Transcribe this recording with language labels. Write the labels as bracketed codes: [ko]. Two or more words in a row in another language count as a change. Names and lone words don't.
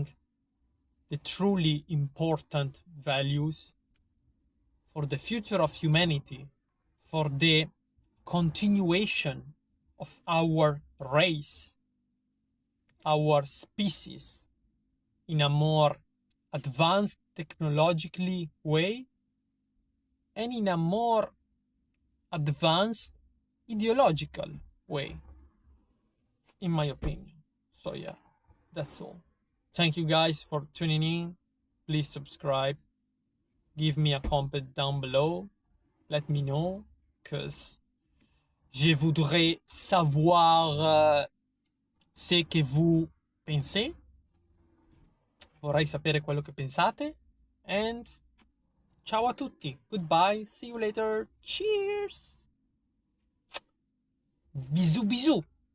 [en] the truly important values for the future of humanity, for the continuation of our race, our species, in a more advanced technologically way, and in a more advanced ideological way, in my opinion. So yeah, that's all. Thank you guys for tuning in. Please subscribe. Give me a comment down below. Let me know, because [fr] je voudrais savoir ce que vous pensez. [it] Vorrei sapere quello che pensate. And ciao a tutti. [en] Goodbye. See you later. Cheers. [fr] Bisous, bisous.